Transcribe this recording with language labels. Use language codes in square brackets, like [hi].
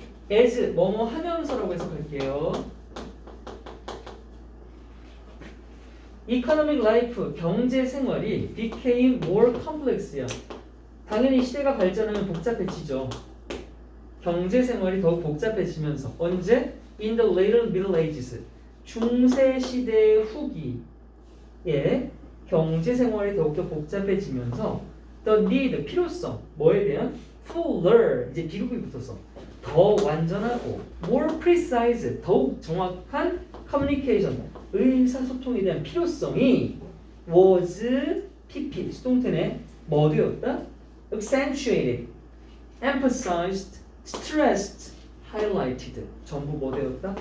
[ko] as 뭐뭐 하면서라고 해석할게요. [en] economic life, [ko] 경제 생활이 [en] became more complex야. [ko] 당연히 시대가 발전하면 복잡해지죠. 경제 생활이 더욱 복잡해지면서 언제? [en] In the later Middle Ages, [ko] 중세 시대 후기에 경제 생활이 더욱더 복잡해지면서 the need, 필요성, 뭐에 대한? fuller, 이제 비극이 붙었어. 더 완전하고 more precise, 더욱 정확한 communication, 의사소통에 대한 필요성이 was pp, 수동태네 뭐 되었다? [en] accentuated, emphasized, stressed, highlighted, [ko] 전부 뭐 되었다?